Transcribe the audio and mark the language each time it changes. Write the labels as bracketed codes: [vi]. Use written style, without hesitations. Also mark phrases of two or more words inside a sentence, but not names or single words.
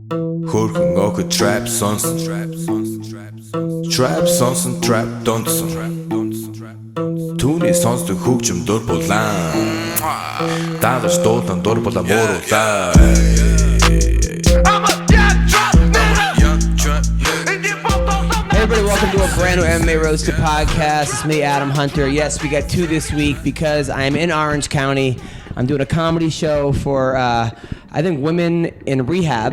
[mn] Хөрхөн охид trap сонсон. Trap сонсон, trap донсон. Түүний сонсдог хөгжим дур булаан. Дагаж дуулан дур булаа мууруулаа. [en] Everybody, welcome to a brand new MMA Roasted podcast. It's me, Adam Hunter. Yes, we got two this week because I'm in Orange County. I'm doing a comedy show for, I think, women in rehab.